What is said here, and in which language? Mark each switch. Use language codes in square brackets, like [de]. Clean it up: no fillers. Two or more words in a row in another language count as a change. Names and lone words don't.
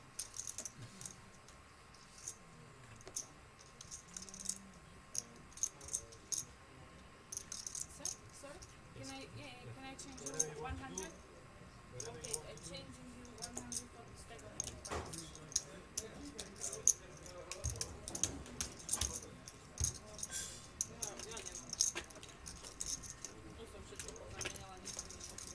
[en] Sir? Sorry? Can I change you 100? Okay, I'm changing you 100 for the stack of pounds. [sk] Ja nemám. Tu som všetko pozamienala, nič mi